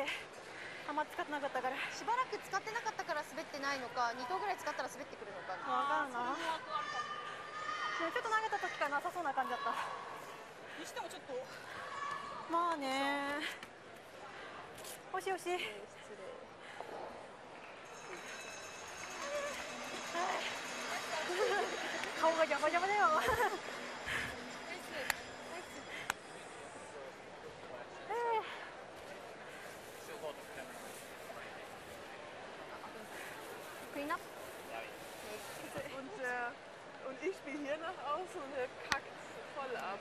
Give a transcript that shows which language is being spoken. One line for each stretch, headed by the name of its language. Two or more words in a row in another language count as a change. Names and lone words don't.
Japanese: あんま使ってなかったからしばらく使ってなかったから滑ってないのか2投ぐらい使ったら滑ってくるのかな分かんなちょっと投げた時からなさそうな感じだったにしてもちょっとまあねよしよし顔が邪魔邪魔だよ
German: Und ich spiele hier nach außen und der kackt voll ab.